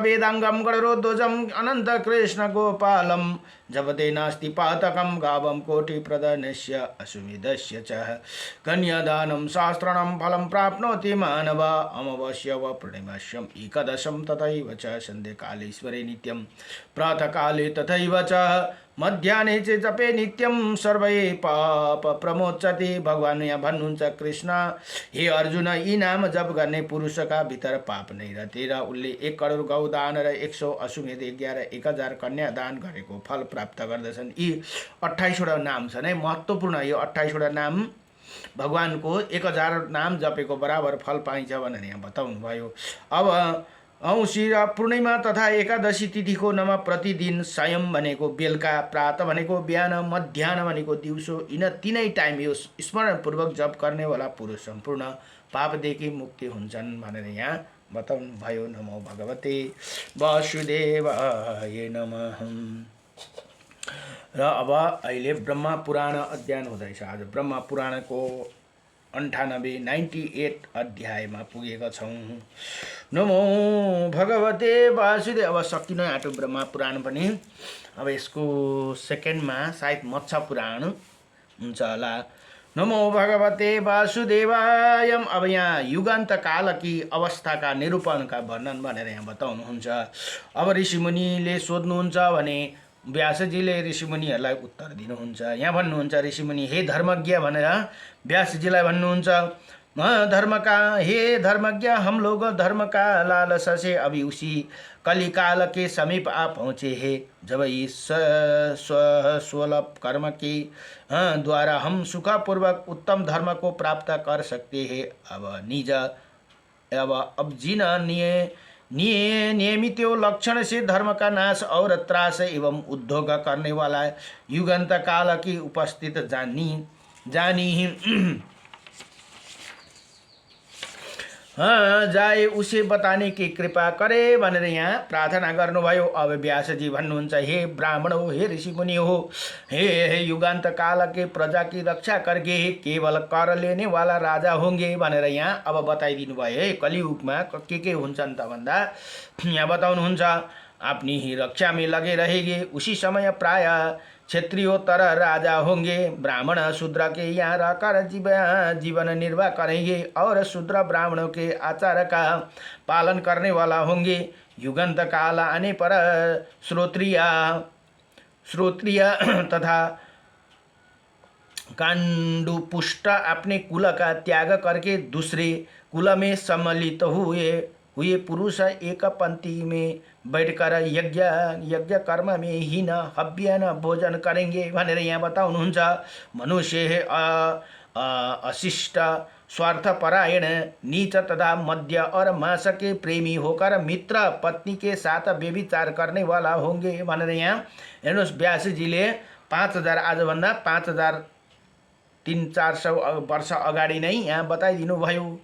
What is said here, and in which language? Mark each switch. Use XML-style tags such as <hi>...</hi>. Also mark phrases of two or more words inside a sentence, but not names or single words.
<sa>वेदांगं गणरोध्वजं अनन्तकृष्णगोपालं जपते नास्ति पातकं गावं कोटिप्रदनस्य अश्वमेधस्य च कन्यादानं शास्त्रणं फलं प्राप्नोति मानव अमावास्या व पूर्णिमास्यम् एकादशं तथैव च सन्ध्याकालेश्वरे नित्यं प्रातःकाले तथैव च मध्याह्ने च जपे नित्यं सर्वै पाप प्रमोचति।</sa> <ne>भगवान यहाँ भन्नुहुन्छ कृष्ण हे अर्जुन यी नाम जप गर्ने पुरुषका भित्र पाप नै रहथे र उसले 1 करोड गौदान र 100 अश्वमेध यज्ञ र 1000 कन्या दान गरेको फल प्राप्त गर्दछन्। यी 28 वटा नाम छन् है, महत्त्वपूर्ण। यो 28 वटा नाम भगवानको 1000 नाम जपेको बराबर फल पाइन्छ भनेर यहाँ बताउनु भयो। अब औँसी र पूर्णिमा तथा एकादशी तिथिको नमा प्रतिदिन सायं भनेको बेलुका, प्रात भनेको बिहान, मध्याह्न भनेको दिउँसो, यिन तीनै टाइम यो स्मरणपूर्वक जप गर्नेवाला पुरुष सम्पूर्ण पापदेखि मुक्ति हुन्छन् भनेर यहाँ बताउनु भयो।</ne> <sa>नमो भगवते वासुदेवाय नमः।</sa> <ne>र अब अहिले ब्रह्मा पुराण अध्ययन हुँदैछ। आज ब्रह्मा पुराणको 98 अध्यायमा पुगेका छौँ।</ne> <sa>नमो भगवते वासुदेव।</sa> <ne>अब सकिन आँट्यो ब्रह्मा पुराण पनि। अब यसको सेकेन्डमा सायद मत्स्य पुराण हुन्छ होला।</ne> <sa>नमो भगवते वासुदेवाय।</sa> <ne>अब यहाँ युगान्त कालकी अवस्थाका निरूपणका वर्णन भनेर यहाँ बताउनुहुन्छ। अब ऋषिमुनिले सोध्नुहुन्छ भने व्यासजीले ऋषिमुनिहरूलाई उत्तर दिनुहुन्छ। यहाँ भन्नुहुन्छ ऋषिमुनि हे धर्मज्ञ भनेर व्यासजीलाई भन्नुहुन्छ,</ne> <hi>हे धर्मज्ञ, हम लोग धर्म का लालसा से अभी उसी कलिकाल के समीप आ पहुँचे हैं जब इस स्वल्प कर्म के द्वारा हम सुखपूर्वक उत्तम धर्म को प्राप्त कर सकते हैं। अब जिन नियमित लक्षण से धर्म का नाश और त्रास एवं उद्योग करने वाला युगांत काल की उपस्थित जानी जाए उसे बताने की कृपा करे</hi> <ne>भनेर यहाँ प्रार्थना गर्नुभयो। अब व्यासजी भन्नुहुन्छ, हे ब्राह्मण हो, हे ऋषिमुनि हो,</ne> <hi>हे युगांत काल के प्रजा की रक्षा करके केवल कर लेने वाला राजा होंगे</hi> <ne>भनेर यहाँ अब बताइदिनु भयो। है कलियुगमा के हुन्छन् त भन्दा यहाँ बताउनुहुन्छ,</ne> <hi>अपनी ही रक्षा में लगे रहेंगे। उसी समय प्राय क्षत्रियोत्तर राजा होंगे। ब्राह्मण शूद्र के यहाँ रहकर जीवन निर्वाह करेंगे और शूद्र ब्राह्मणों के आचार का पालन करने वाला होंगे। युगांत काल आने पर श्रोत्रिय तथा कांडुपुष्ट अपने कुल का त्याग करके दूसरे कुल में सम्मिलित हुए पुरुष एक पंक्ति में बैठकर यज्ञ कर्म में ही न हव्य न भोजन करेंगे</hi> <ne>भनेर यहाँ बताउनुहुन्छ।</ne> <hi>मनुष्य अशिष्ट स्वार्थपरायण नीच तथा मद्य और मांस के प्रेमी होकर मित्र पत्नी के साथ व्यभिचार करने वाला होंगे</hi> <ne>भनेर यहाँ हेर्नुहोस् व्यासजीले 5000 आजभन्दा 5300-400 वर्ष अगाडि नै यहाँ बताइदिनु भयो।</ne>